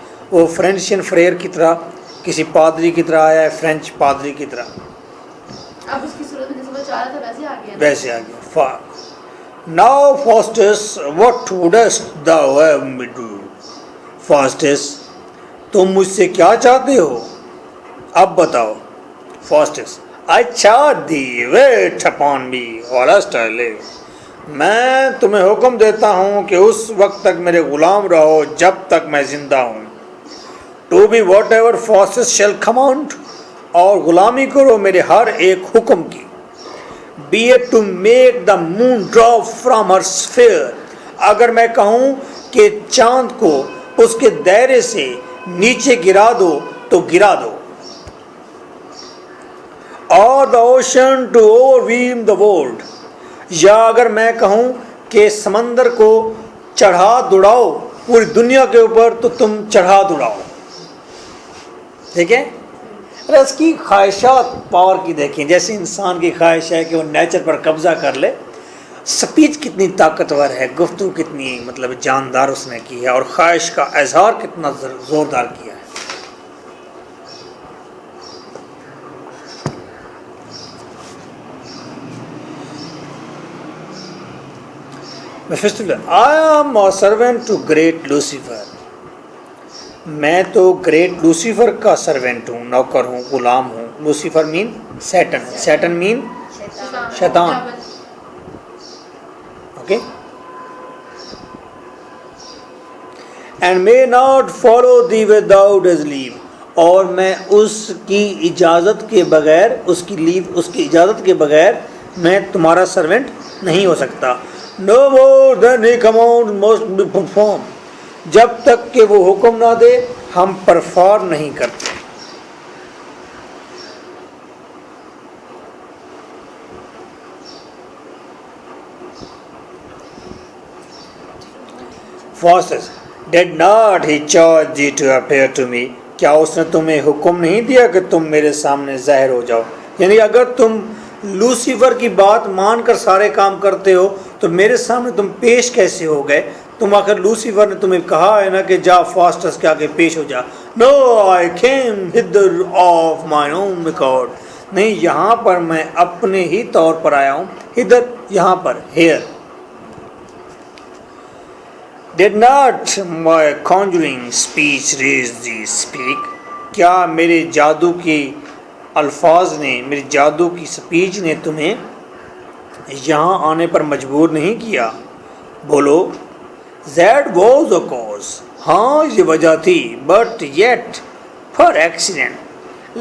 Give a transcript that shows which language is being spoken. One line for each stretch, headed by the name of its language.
Urdu: وہ فرینچین فریئر کی طرح، کسی پادری کی طرح آیا ہے، فرینچ پادری کی طرح. اب اس کی صورت میں جیسے وہ چاہ رہا تھا ویسے آ گیا. ویسے آ گیا.
English: Now Faustus what wouldst thou have me do.
Urdu: فاسٹس تم مجھ سے کیا چاہتے ہو، اب بتاؤ.
English: Faustus I charge thee wait upon me whilst I live.
Urdu: میں تمہیں حکم دیتا ہوں کہ اس وقت تک میرے غلام رہو جب تک میں زندہ ہوں.
English: To be whatever forces shall command.
Urdu: اور غلامی کرو میرے ہر ایک حکم کی.
English: Be it to make the moon drop from her sphere.
Urdu: اگر میں کہوں کہ چاند کو اس کے دائرے سے نیچے گرا دو تو گرا دو.
English: Or the ocean to overwhelm the world.
Urdu: یا اگر میں کہوں کہ سمندر کو چڑھا دوڑاؤ پوری دنیا کے اوپر تو تم چڑھا دوڑاؤ. ٹھیک ہے. اس کی خواہشات پاور کی دیکھیں، جیسے انسان کی خواہش ہے کہ وہ نیچر پر قبضہ کر لے. سپیچ کتنی طاقتور ہے، گفتگو کتنی مطلب جاندار اس نے کی ہے، اور خواہش کا اظہار کتنا زوردار کیا ہے.
English: Mephistopheles, I am a servant to great Lucifer.
Urdu: میں تو گریٹ لوسیفر کا سرونٹ ہوں، نوکر ہوں، غلام ہوں.
English: Lucifer means Satan, Satan means شیطان. Okay. And may not follow thee without his leave.
Urdu: اور میں اس کی اجازت کے بغیر، اس کی لیو، اس کی اجازت کے بغیر میں تمہارا سرونٹ نہیں ہو سکتا.
English: No more than he command must be performed.
Urdu: جب تک کہ وہ حکم نہ دے ہم پرفارم نہیں کرتے.
English: Faustus, did not he charge thee to appear to me?
Urdu: کیا اس نے تمہیں حکم نہیں دیا کہ تم میرے سامنے ظاہر ہو جاؤ؟ یعنی اگر تم لوسیفر کی بات مان کر سارے کام کرتے ہو تو میرے سامنے تم پیش کیسے ہو گئے؟ تم آخر لوسیفر نے تمہیں کہا ہے نا کہ جا فاسٹس کے آگے پیش ہو جا.
English: No, I came hither of my own accord.
Urdu: نہیں، یہاں پر میں اپنے ہی طور پر آیا ہوں. ادھر، یہاں پر، here.
English: Did not my conjuring speech raise thee speak?
Urdu: کیا میرے جادو کی الفاظ نے، میری جادو کی سپیچ نے تمہیں یہاں آنے پر مجبور نہیں کیا؟ بولو.
English: That was a cause.
Urdu: ہاں یہ وجہ تھی.
English: But yet for accident.